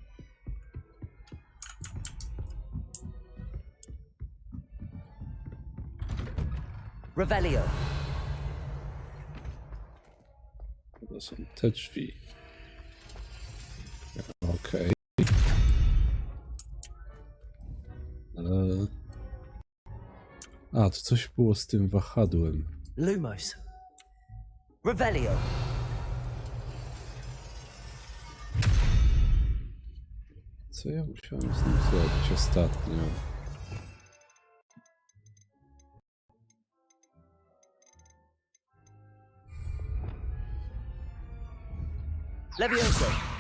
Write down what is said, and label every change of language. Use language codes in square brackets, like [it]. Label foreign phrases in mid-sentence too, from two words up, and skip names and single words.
[pl] Revelio. To są te drzwi. Okej. A, to coś było z tym wahadłem. Lumos. Revelio. Co ja musiałem z nim zrobić ostatnio? Levioso.